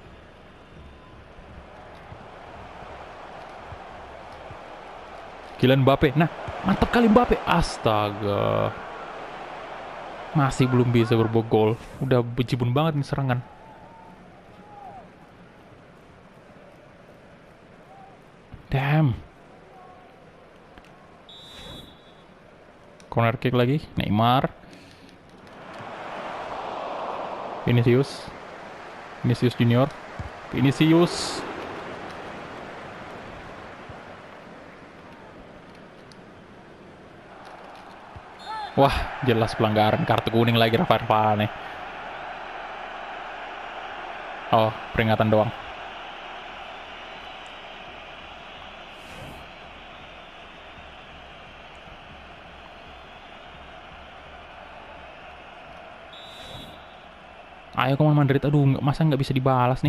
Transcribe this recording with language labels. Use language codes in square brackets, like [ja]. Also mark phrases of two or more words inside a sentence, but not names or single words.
[id] Kylian Mbappe. Nah, mantap kali Mbappe. Astaga. Masih belum bisa berbobol. Udah bejibun banget nih serangan. [en] Damn. Corner kick lagi. [id] Neymar. Vinicius. Vinicius Junior. Vinicius. Wah, jelas pelanggaran. Kartu kuning lagi Rafael Varane. Oh, peringatan doang. Ayo Coman Madrid, aduh masa nggak bisa dibalas nih.